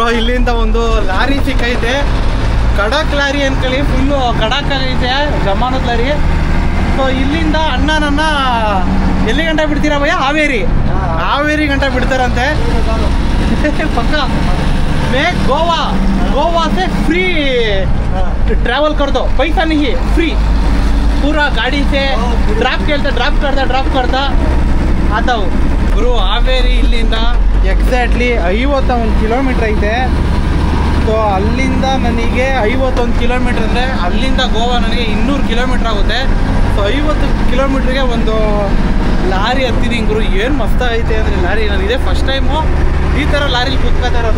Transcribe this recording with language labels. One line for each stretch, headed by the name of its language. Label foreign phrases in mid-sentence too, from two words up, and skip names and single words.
Kannada: ಇಲ್ಲಿಂದ ಒಂದು ಲಾರಿ ಸಿಕ್ಕೈತೆ, ಕಡಕ್ ಲಾರಿ ಅನ್ಕೊಳ್ಳಿ, ಫುಲ್ಲು ಕಡಕ್ ಐತೆ, ಜಮಾನದ ಲಾರಿ. ಸೊ ಇಲ್ಲಿಂದ ಅಣ್ಣ ನನ್ನ ಎಲ್ಲಿ ಗಂಟ ಬಿಡ್ತೀರಾ ಭಯ್ಯ? ಹಾವೇರಿ ಗಂಟ ಬಿಡ್ತಾರಂತೆ ಪಕ್ಕ.
Hindi: ಮೇ गोवा से
English: free travel
Hindi: कर दो, पैसा नहीं, फ्री पूरा गाड़ी से ड्राप करता आता हूँ गुरु.
Kannada: ಹಾವೇರಿ ಇಲ್ಲಿಂದ ಎಕ್ಸಾಕ್ಟ್ಲಿ 51 ಕಿಲೋಮೀಟ್ರ್ ಐತೆ. ಸೊ ಅಲ್ಲಿಂದ ನನಗೆ 51 ಕಿಲೋಮೀಟ್ರ್ ಅಂದರೆ ಅಲ್ಲಿಂದ ಗೋವಾ ನನಗೆ 200 ಕಿಲೋಮೀಟ್ರ್ ಆಗುತ್ತೆ. ಸೊ 50 ಕಿಲೋಮೀಟ್ರಿಗೆ ಒಂದು ಲಾರಿ ಹತ್ತಿದ್ದೀನಿ ಗುರು. ಏನು ಮಸ್ತ ಐತೆ ಅಂದರೆ ಲಾರಿ, ನಾನು ಇದೇ
English: first time
Kannada: ಈ ಥರ ಲಾರಿಲಿ ಕೂತ್ಕೊತಾ ಇರೋದು.